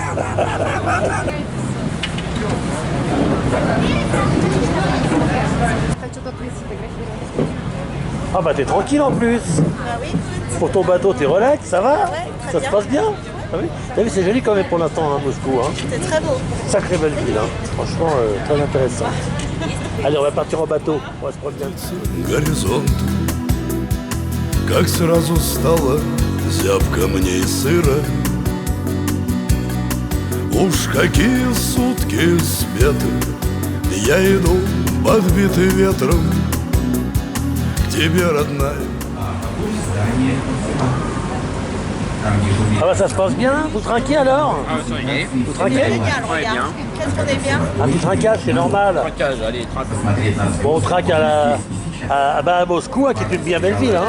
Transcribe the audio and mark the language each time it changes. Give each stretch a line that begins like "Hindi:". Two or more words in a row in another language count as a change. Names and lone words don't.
French: Ah bah t'es tranquille en plus. Ah oui, Pour ton bateau, t'es relax, ça va? Ouais, très Ça bien. se passe bien? Ah oui. T'as vu, c'est joli quand même pour l'instant à Moscou. Hein. c'est très beau. Sacrée belle ville, hein. Franchement très intéressant. Allez, on va partir en bateau, on va se promener.
Russian: Горизонт, как сразу стало зябко мне и сыро. Уж какие сутки спеты, я иду подбитый ветром к тебе, родная.
French: Ah bah ça se passe bien? Vous trinquez alors? Vous trinquez? Génial, regarde. Qu'est-ce qu'on est bien. Un petit trinquage, c'est normal. Allez, Bon, on trinque à Moscou, hein, qui est une bien belle ville.